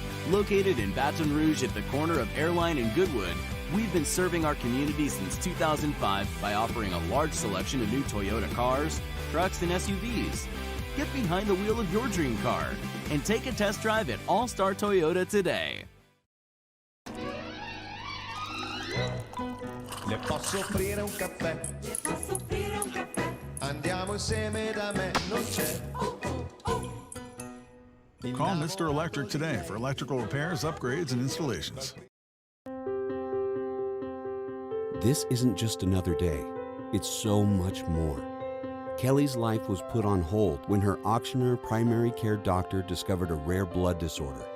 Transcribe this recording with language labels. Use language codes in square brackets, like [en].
[en] Located in Baton Rouge at the corner of Airline and Goodwood, we've been serving our community since 2005 by offering a large selection of new Toyota cars, trucks, and SUVs. Get behind the wheel of your dream car and take a test drive at All Star Toyota today. [it] Le posso offrire un caffè? Le posso offrire un caffè? Andiamo insieme da me, non c'è. [en] Call Mr. Electric today for electrical repairs, upgrades, and installations. This isn't just another day. It's so much more. Kelly's life was put on hold when her auctioneer primary care doctor discovered a rare blood disorder.